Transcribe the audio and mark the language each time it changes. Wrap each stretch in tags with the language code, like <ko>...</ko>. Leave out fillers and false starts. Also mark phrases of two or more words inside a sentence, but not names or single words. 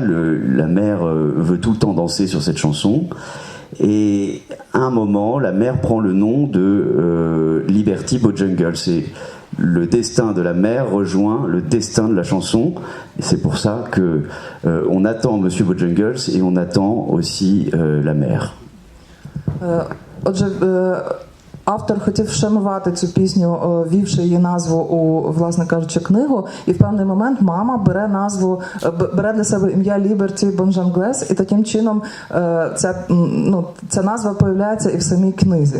<fr>La mère veut tout le temps danser sur cette chanson. Et à un moment, la mère prend le nom de Liberty Bojangles. C'est le destin de la mère rejoint le destin de la chanson. Et c'est pour ça que on attend Monsieur Bojangles et on attend aussi la mère.</fr> <uk>Отже, автор хотів вшанувати цю пісню, ввівши її назву у, власне кажучи, книгу, і в певний момент мама бере для себе ім'я Liberty Bonjangles, і таким чином ця назва появляється і в самій книзі.</uk>